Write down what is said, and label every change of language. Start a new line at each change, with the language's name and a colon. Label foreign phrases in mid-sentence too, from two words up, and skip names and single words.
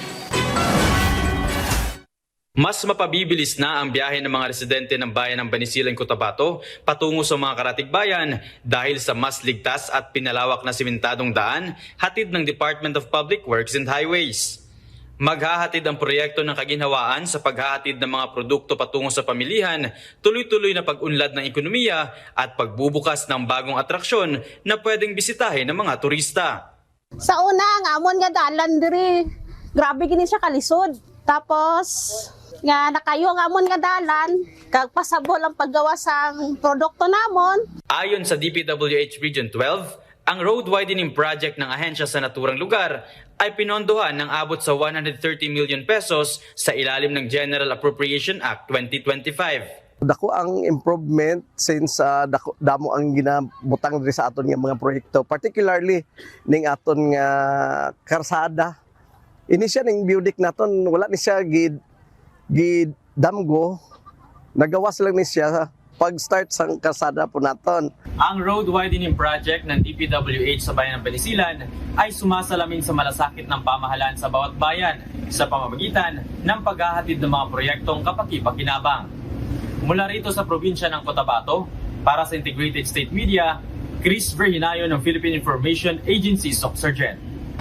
Filipino: Mas mapabibilis na ang biyahe ng mga residente ng bayan ng Banisilan, Cotabato patungo sa mga karatigbayan dahil sa mas ligtas at pinalawak na simentadong daan hatid ng Department of Public Works and Highways. Maghahatid ang proyekto ng kaginhawaan sa paghahatid ng mga produkto patungo sa pamilihan, tuloy-tuloy na pag-unlad ng ekonomiya at pagbubukas ng bagong atraksyon na pwedeng bisitahin ng mga turista.
Hiligaynon: Sa una, ang amon nga dalan diri, grabe gini siya kalisod. Tapos, nga nakayo ang amon nga dalan, kag pasabol ang paggawa sang produkto namon.
Filipino: Ayon sa DPWH Region 12, ang
English: road widening project
Filipino: ng ahensya sa naturang lugar ay pinondohan ng abot sa 130 million pesos sa ilalim ng General Appropriation Act 2025.
Hiligaynon: Dako ang improvement since damo ang ginabutang diri sa aton nga mga proyekto, particularly ning aton nga karsada. Ini siya ning biudik naton, wala ni siya damgo, nagawas lang ni siya pag-start sang karsada po naton.
Filipino: Ang
English: road widening project
Filipino: ng DPWH sa bayan ng Banisilan ay sumasalamin sa malasakit ng pamahalaan sa bawat bayan sa pamamagitan ng paghahatid ng mga proyektong kapaki-pakinabang. Mula rito sa probinsya ng Cotabato, para sa Integrated State Media, Chrisver Hinayon ng Philippine Information Agency Socsargen.